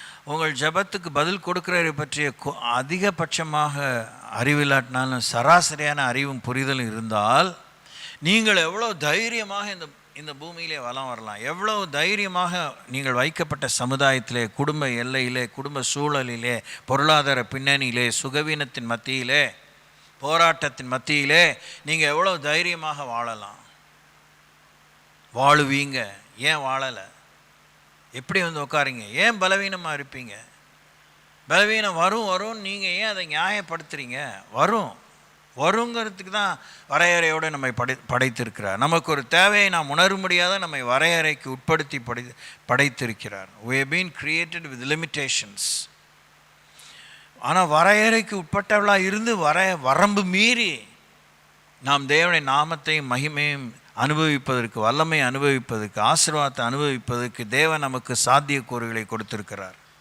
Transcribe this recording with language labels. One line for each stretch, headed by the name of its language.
Tamil: உங்கள் ஜெபத்துக்கு பதில் கொடுக்கிறவரை பற்றிய அதிகபட்சமாக அறிவில்லாட்டினாலும் சராசரியான அறிவும் புரிதலும் இருந்தால் நீங்கள் எவ்வளோ தைரியமாக இந்த பூமியிலே வலம் வரலாம், எவ்வளவு தைரியமாக நீங்கள் வைக்கப்பட்ட சமுதாயத்திலே, குடும்ப எல்லையிலே, குடும்ப சூழலிலே, பொருளாதார பின்னணியிலே, சுகவீனத்தின் மத்தியிலே, போராட்டத்தின் மத்தியிலே நீங்கள் எவ்வளோ தைரியமாக வாழுவீங்க. ஏன் வாழலை? எப்படி வந்து உட்காருங்க? ஏன் பலவீனமாக இருப்பீங்க? பலவீனம் வரும் நீங்கள் ஏன் அதை நியாயப்படுத்துறீங்க? வருங்கிறதுக்கு தான் வரையறையோடு நம்மை படைத்திருக்கிறார். நமக்கு ஒரு தேவையை நாம் உணர முடியாத நம்மை வரையறைக்கு உட்படுத்தி படைத்திருக்கிறார்.
English: we have been created with limitations.
Tamil: ஆனால் வரையறைக்கு உட்பட்டவளாக இருந்து வரம்பு மீறி நாம் தேவனுடைய நாமத்தையும் மகிமையும் அனுபவிப்பதற்கு, வல்லமை அனுபவிப்பதற்கு, ஆசீர்வாதத்தை அனுபவிப்பதற்கு தேவன் நமக்கு சாத்தியக்கூறுகளை கொடுத்திருக்கிறார்.